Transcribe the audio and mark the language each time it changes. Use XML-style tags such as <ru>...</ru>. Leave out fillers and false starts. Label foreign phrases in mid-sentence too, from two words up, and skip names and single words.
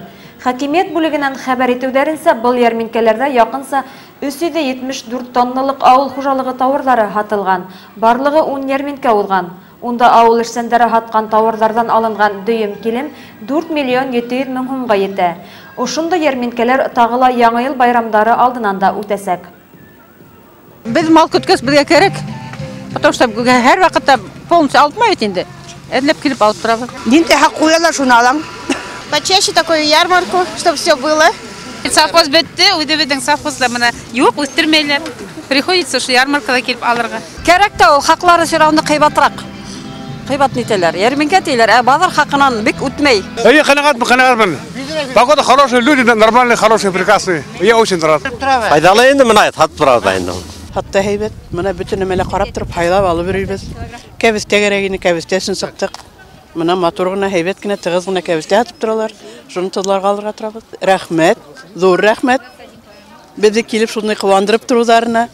<ba>Хакимиәт бүлегенән хәбәр итеүҙәренсә, был йәрминкәләрҙә яҡынса 374 тонналыҡ ауыл хужалығы тауарҙары һатылған. Барлығы 10 йәрминкә уҙған. Унда ауыл эшсәндәре һатҡан тауарҙарҙан алынған дөйөм килем 4 миллион 700 мең һумға етә. Ошондай йәрминкәләр тағы ла Яңы йыл байрамдары алдынан да үтәсәк. Беҙ мал көткәс беҙгә кәрәк.</ba> <ru>Потому что</ru> <ba>һәр ваҡытта полностью алып инде. Эҙләп килеп алып торабыҙ. Нинди хаҡ ҡуялар шуны алам.</ba> <ru>Почаще такую ярмарку, чтобы все было.</ru> <ba>Совхоз бетте, үҙебеҙҙең совхозда мына юҡ, үҫтермәйләр. Приходится шу ярмаркада килеп алырға. Кәрәк тә ул хаҡлары сирауны ҡыйбатыраҡ. Ҡыйбат нитәләр. Йәрминкә тиеләр, ә баҙар хаҡынан бик үтмәй. Я ҡәнәғәтмен.</ba> <ru>Погода хорошая, люди нормальные, хорошие, прекрасные. Я очень рад.</ru> <ba>Файҙалы инде мына һатып торабыҙ инде. Хатта һәйбәт, мына бөтөн нәмәлә ҡарап тороп һайлап алып йөрөйбөҙ. Кәбеҫтә кәрәк ине, кәбеҫтәсен сыҡтык. Мына матур ғына, һәйбәт кенә, тығыҙ ғына кәбеҫтә һатып торалар. Шуны тыҙларға алырға торабыҙ. Рәхмәт, ҙур рәхмәт. Беҙҙе килеп шуны ҡыуандырып тороуҙарына.</ba>